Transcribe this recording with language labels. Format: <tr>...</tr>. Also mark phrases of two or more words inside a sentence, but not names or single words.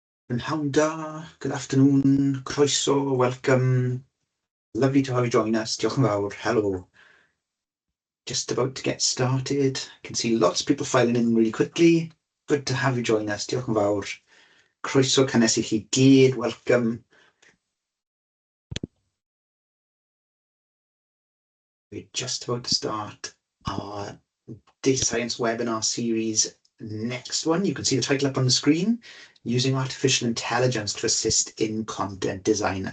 <cy>Prynhawn da,</cy> <en>good afternoon, croeso, welcome. Lovely to have you join us.</en> <cy>Diolch yn fawr.</cy> <en>Hello. Just about to get started. I can see lots of people filing in really quickly. Good to have you join us.</en> <cy>Diolch yn fawr. Croeso cynnes I chi gyd.</cy> <en>Welcome. We're just about to start our data science webinar series. Next one, you can see the title up on the screen, using artificial intelligence to assist in content design.</en>